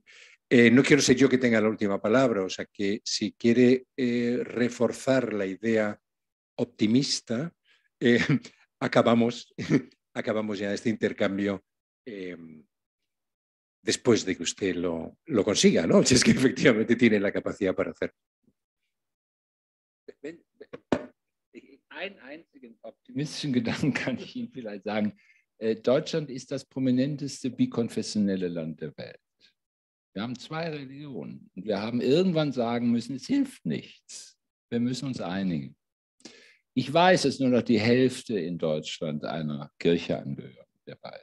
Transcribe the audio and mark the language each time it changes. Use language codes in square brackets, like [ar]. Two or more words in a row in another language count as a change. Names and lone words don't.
[es] No quiero ser yo que tenga la última palabra, o sea que si quiere reforzar la idea optimista, acabamos ya este intercambio después de que usted lo consiga, ¿no? Si es que efectivamente tiene la capacidad para hacerlo. [de] einen einzigen optimistischen Gedanken kann ich Ihnen vielleicht sagen. Deutschland ist das prominenteste bikonfessionelle Land der Welt. Wir haben 2 Religionen und wir haben irgendwann sagen müssen, es hilft nichts. Wir müssen uns einigen. Ich weiß, dass nur noch die Hälfte in Deutschland einer Kirche angehört, der beiden.